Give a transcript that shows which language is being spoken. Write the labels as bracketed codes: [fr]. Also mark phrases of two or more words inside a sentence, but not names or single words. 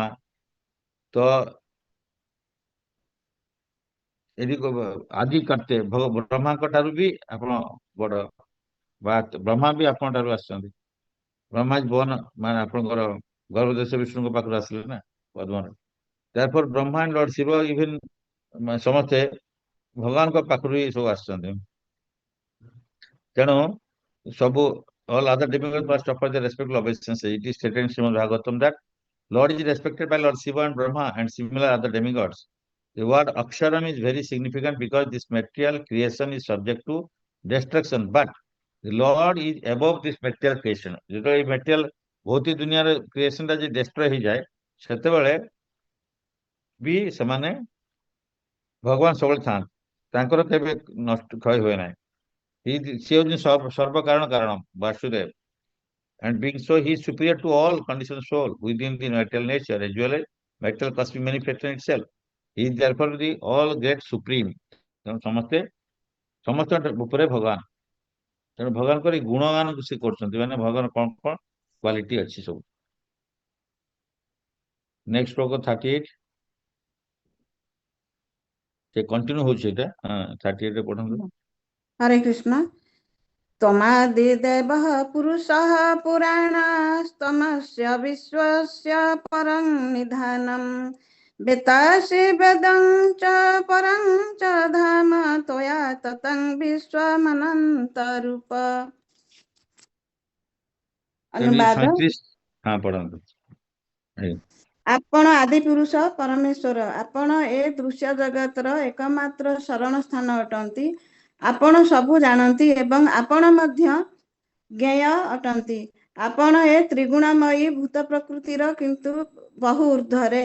[or] ତ ଏଠି ଆଦି କର୍ତ୍ତେ ବ୍ରହ୍ମାଙ୍କ ଠାରୁ ବି ଆପଣ ବଡ ବା ବ୍ରହ୍ମା ବି ଆପଣଙ୍କ ଠାରୁ ଆସିଛନ୍ତି। ବ୍ରହ୍ମା ଭୁବନ ମାନେ ଆପଣଙ୍କର ଗର୍ଭଦେଶ ବିଷ୍ଣୁଙ୍କ ପାଖରୁ ଆସିଲେ ନା ପଦ୍ମରେ। ତାରପରେ ବ୍ରହ୍ମା [en] and Lord [or] ଶିବ ଇଭେନ ସମସ୍ତେ ଭଗବାନଙ୍କ ପାଖରୁ ହିଁ ସବୁ ଆସିଛନ୍ତି। ତେଣୁ ସବୁ [en] all other demigods must offer their respectful obeisance. It is stated in Srimad Bhagavatam that Lord is respected by Lord Shiva and Brahma and similar other demigods. The word Aksharam is very significant because this material creation is subject to destruction, but the Lord is above this material creation. [or] ଯେତେବେଳେ ଏଇ material ଭୌତିକ ଦୁନିଆର କ୍ରିଏସନ ଟା ଯଦି ଡେଷ୍ଟ୍ରୟ ହେଇଯାଏ ସେତେବେଳେ ବି ସେମାନେ ଭଗବାନ ସବୁବେଳେ ଥାନ୍ତି ତାଙ୍କର କେବେ ନଷ୍ଟ କ୍ଷୟ ହୁଏ ନାହିଁ। ସିଏ ହଉଛି ସର୍ବ କାରଣ କାରଣ ବାସୁଦେବ। [en] and being so, he is superior to all conditioned soul within the material nature, as well as material cosmic manifestation itself. He is therefore the all great supreme. [or] ତେଣୁ ସମସ୍ତ ଉପରେ ଭଗବାନ। ତେଣୁ ଭଗବାନଙ୍କର ଏଇ ଗୁଣଗାନକୁ ସେ କରୁଛନ୍ତି, ମାନେ ଭଗବାନ କଣ କଣ କ୍ୱାଲିଟି ଅଛି ସବୁ। ନେକ୍ସଟ ଶ୍ଲୋକ 38 ସେ କଣ୍ଟିନ୍ୟୁ ହଉଛି ଏଇଟା। 38 ରେ ପଢନ୍ତୁ। [sa] हरे कृष्ण। त्वमादिदेवः पुरुषः पुराणस्तमस्य विश्वस्य परं निधानम् वेत्तासि वेदं च परं च धाम त्वया ततं विश्वमनन्तरूप। अनुवाद। [or] 37 ପଢନ୍ତୁ। ଆପଣ ଆଦି ପୁରୁଷ ପରମେଶ୍ୱର, ଆପଣ ଏ ଦୃଶ୍ୟ ଜଗତର ଏକମାତ୍ର ଶରଣ ସ୍ଥାନ ଅଟନ୍ତି। ଆପଣ ସବୁ ଜାଣନ୍ତି ଏବଂ ଆପଣ ମଧ୍ୟ ଜ୍ଞେୟ ଅଟନ୍ତି। ଆପଣ ଏ ତ୍ରିଗୁଣମୟୀ ଭୂତ ପ୍ରକୃତିର କିନ୍ତୁ ବହୁ ଊର୍ଦ୍ଧ୍ୱରେ।